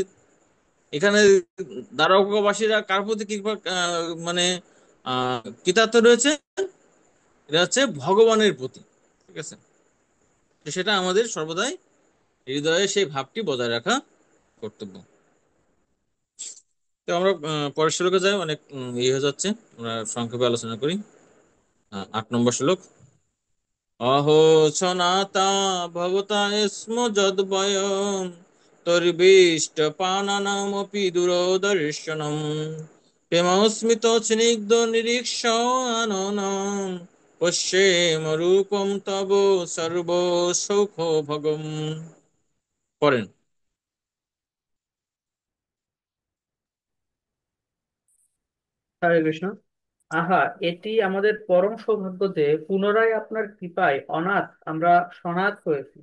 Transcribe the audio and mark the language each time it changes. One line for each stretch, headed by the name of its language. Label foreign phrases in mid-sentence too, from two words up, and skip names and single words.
Bangla: এখানে দ্বারকাবাসীরা কার প্রতি কৃপা মানে কৃতার্থ রয়েছে, এটা হচ্ছে ভগবানের প্রতি। ঠিক আছে। তো সেটা আমাদের সর্বদাই হৃদয়ে সেই ভাবটি বজায় রাখা কর্তব্য। তো আমরা পরের শ্লোকে যাই, অনেক ইয়ে হয়ে যাচ্ছে, আমরা সংক্ষেপে আলোচনা করি। 8 নম্বর শ্লোক।
Sanskrit: অহো সনাতা ভবতা স্ম যদ্বয়ম তর্বিষ্ট পানানামপি দূরদর্শনম প্রেমস্মিত স্নিগ্ধ নিরীক্ষণম পশ্যেম রূপম তব সর্ব সৌখ ভগম।
Bangla: পড়েন। হরে কৃষ্ণ। আহা, এটি আমাদের পরম সৌভাগ্য যে পুনরায় আপনার কৃপায় অনাথ আমরা সনাথ হয়েছি।